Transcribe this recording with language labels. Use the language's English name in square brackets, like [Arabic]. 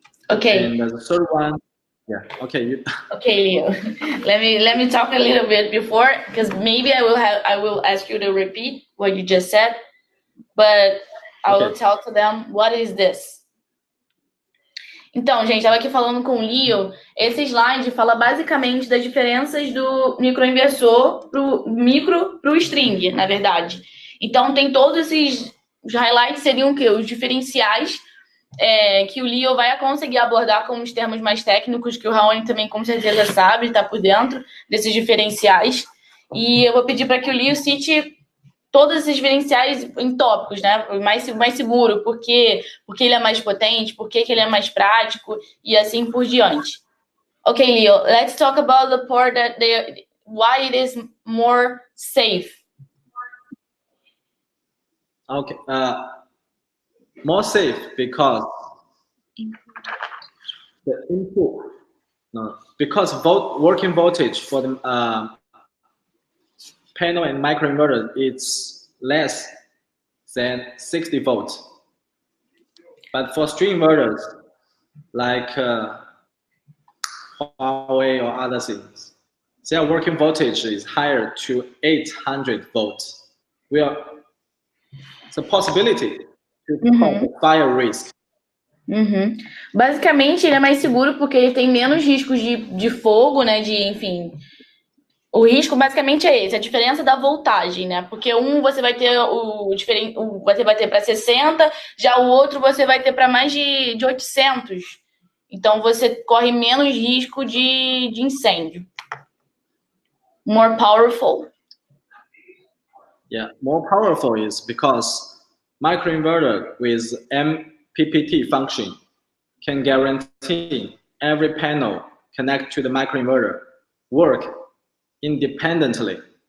[English] Okay. And the third one, okay. Okay, Leo. let me talk a little bit before, because maybe I will ask you to repeat what you just said, but I will tell to them what is this. [Portuguese] Então, gente, estava aqui falando com o Leo. Esse slide fala basicamente das diferenças do microinversor pro string, na verdade. Então, tem todos esses highlights, seriam o quê? Os diferenciais que o Leo vai conseguir abordar com os termos mais técnicos, que o Raoni também com certeza sabe, está por dentro desses diferenciais. E eu vou pedir para que o Leo cite todos esses diferenciais em tópicos, né? Mais seguro, porque ele é mais potente, porque ele é mais prático e assim por diante. [English] Okay, Leo, let's talk about the part why it is more safe. Okay, more safe because the input. No, because working voltage for the panel and microinverter is less than 60 volts. But for string inverters, like Huawei or other things, their working voltage is higher to 800 volts. It's a possibility to cause fire risk. [Portuguese] Basicamente, ele é mais seguro porque ele tem menos riscos de fogo, né? Enfim. O risco basicamente é esse, a diferença da voltagem, né? Porque você vai ter você vai ter para 60, já o outro você vai ter para mais de 800. Então você corre menos risco de incêndio. [English] More powerful. Yeah, more powerful is because microinverter with MPPT function can guarantee every panel connect to the microinverter work independently.